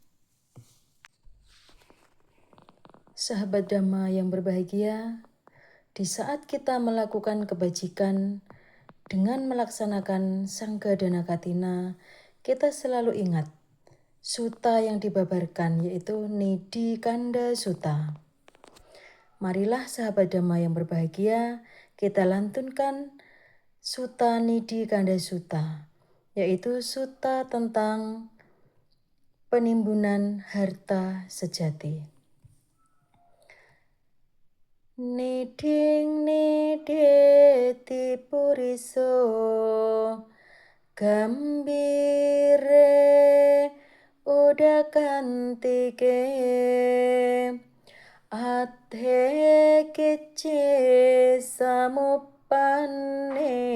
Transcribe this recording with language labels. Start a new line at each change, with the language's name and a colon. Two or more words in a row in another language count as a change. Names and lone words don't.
Indonesian: Sahabat Dhamma yang berbahagia, di saat kita melakukan kebajikan dengan melaksanakan Sanggadana Katina, kita selalu ingat sutta yang dibabarkan, yaitu Nidhi Kanda Sutta. Marilah sahabat Dhamma yang berbahagia, kita lantunkan Sutta Nidhi Kanda Sutta, yaitu sutta tentang penimbunan harta sejati.
Pali: Nidhing nidheti puriso gambire udakantike athe kicce samupanne